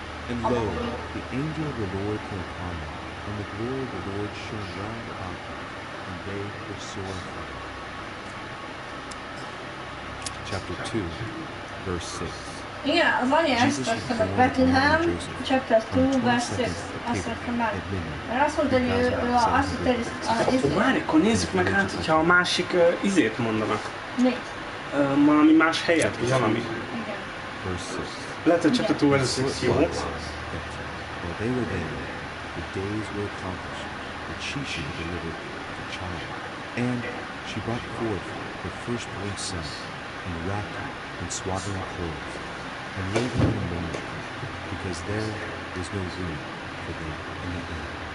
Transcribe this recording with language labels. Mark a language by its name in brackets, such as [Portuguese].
[English] And lo, the angel of the Lord came upon them, and the glory of the Lord shone round about them, and they were sore afraid. Chapter 2, verse 6. [Hungarian] Igen, az anyja ezt rakta meg Bethlehem, chapter 2, verse 6. Azt rakta meg. Mert azt mondta, hogy ő azt hitte, hogy... Várj, akkor nézzük meg hát, hogyha a másik izét mondanak. Mi? Valami más helyet, vagy valami. Igen. [English] Verse 6. [Hungarian] Lehet, hogy chapter 2, verse 6 jó. [English] While they were there, the days were accomplished that she should be delivered of a child. And she brought forth her firstborn son, and wrapped him in swaddling clothes, and laid him in a manger, because there was no room for them in the inn.